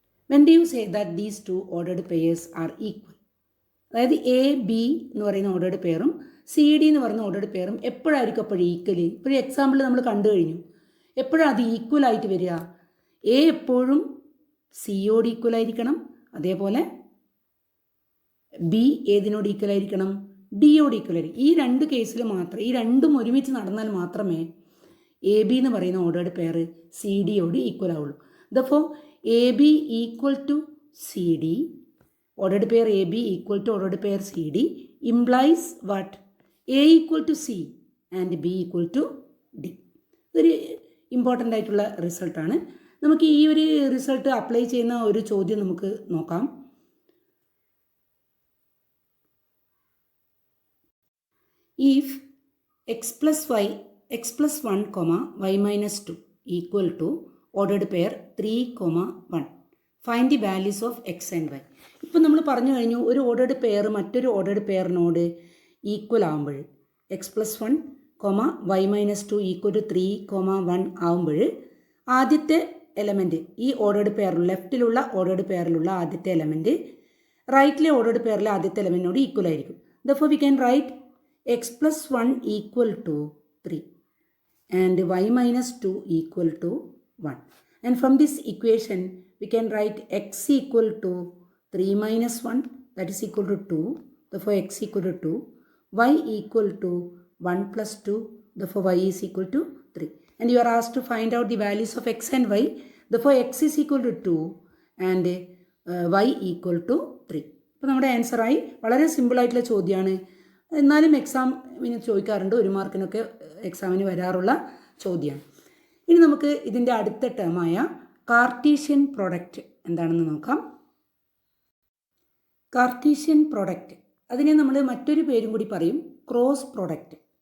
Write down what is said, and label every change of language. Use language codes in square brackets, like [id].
[en] When do you say that these two ordered pairs are equal? [ml] അതായത് A B എന്ന് പറയുന്ന ordered പെയറും C D എന്ന് പറയുന്ന ordered പെയറും എപ്പോഴായിരിക്കും അപ്പോഴും ഈക്വലി? ഇപ്പോൾ എക്സാമ്പിൾ നമ്മൾ കണ്ടു കഴിഞ്ഞു. എപ്പോഴാണ് അത് ഈക്വൽ ആയിട്ട് വരിക? എ എപ്പോഴും സിയോട് ഈക്വൽ ആയിരിക്കണം, അതേപോലെ ബി ഏതിനോട് ഈക്വൽ ആയിരിക്കണം? ഡിയോട് ഈക്വൽ ആയിരിക്കും. ഈ രണ്ട് കേസിൽ മാത്രം, ഈ രണ്ടും ഒരുമിച്ച് നടന്നാൽ മാത്രമേ എ ബി എന്ന് പറയുന്ന ഓർഡേഡ് പെയർ സി ഡിയോട് ഈക്വൽ ആവുള്ളൂ. [en] Therefore A B equal to C D, ordered pair AB equal to ordered pair CD implies what? A equal to C and B equal to D. [ml] ഇതൊരു important ആയിട്ടുള്ള റിസൾട്ടാണ്. നമുക്ക് ഈ ഒരു result apply ചെയ്യുന്ന ഒരു ചോദ്യം നമുക്ക് നോക്കാം. [en] If x plus 1, y minus 2 equal to ordered pair 3, 1. Find the values of x and y. [ml] ഇപ്പം നമ്മൾ പറഞ്ഞു കഴിഞ്ഞു, ഒരു ഓർഡേഡ് പെയർ മറ്റൊരു ഓർഡേഡ് പെയറിനോട് ഈക്വൽ ആകുമ്പോൾ X plus 1, y minus 2 equal to 3, 1 ആകുമ്പോൾ ആദ്യത്തെ എലമെൻറ്റ് ഈ ഓർഡേഡ് പെയറിൽ ലെഫ്റ്റിലുള്ള ഓർഡേഡ് പെയറിലുള്ള ആദ്യത്തെ എലമെൻറ്റ് റൈറ്റിലെ ഓർഡേഡ് പെയറിലെ ആദ്യത്തെ എലമെൻറ്റിനോട് ഈക്വൽ ആയിരിക്കും. [en] Therefore we can write x plus 1 equal to 3 and y minus 2 equal to 1. And from this equation we can write x equal to 3 minus 1, that is equal to 2, therefore x equal to 2, y equal to 1 plus 2, therefore y is equal to 3. And you are asked to find out the values of x and y, therefore x is equal to 2 and y equal to 3. [ml] അപ്പോൾ നമ്മുടെ ആൻസറായി. വളരെ സിമ്പിളായിട്ടുള്ള ചോദ്യമാണ്, എന്നാലും എക്സാമിന് ചോദിക്കാറുണ്ട്, 1 മാർക്കിനൊക്കെ എക്സാമിന് വരാറുള്ള ചോദ്യമാണ്. ഇനി നമുക്ക് ഇതിൻ്റെ അടുത്ത ടേമായ കാർട്ടീഷ്യൻ പ്രോഡക്റ്റ് എന്താണെന്ന് നോക്കാം. കാർട്ടീഷ്യൻ പ്രോഡക്റ്റ്, അതിനെ നമ്മൾ മറ്റൊരു പേരും കൂടി പറയും, ക്രോസ് പ്രോഡക്റ്റ്.